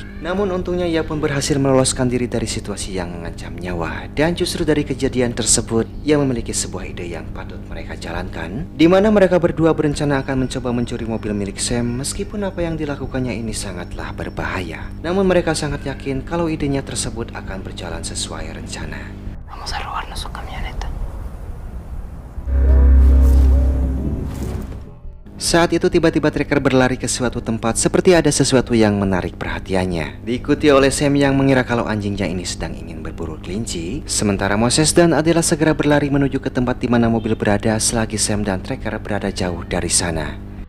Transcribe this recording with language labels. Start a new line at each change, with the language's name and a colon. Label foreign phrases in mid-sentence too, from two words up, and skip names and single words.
Indonesian: Namun untungnya ia pun berhasil meloloskan diri dari situasi yang mengancam nyawa, dan justru dari kejadian tersebut ia memiliki sebuah ide yang patut mereka jalankan, di mana mereka berdua berencana akan mencoba mencuri mobil milik Sam meskipun apa yang dilakukannya ini sangatlah berbahaya. Namun mereka sangat yakin kalau idenya tersebut akan berjalan sesuai rencana.
Spanish: Vamos a robarnos su camioneta.
Indonesian: Saat itu tiba-tiba Tracker berlari ke suatu tempat seperti ada sesuatu yang menarik perhatiannya. Diikuti oleh Sam yang mengira kalau anjingnya ini sedang ingin berburu kelinci. Sementara Moses dan Adela segera berlari menuju ke tempat di mana mobil berada selagi Sam dan Tracker berada jauh dari sana.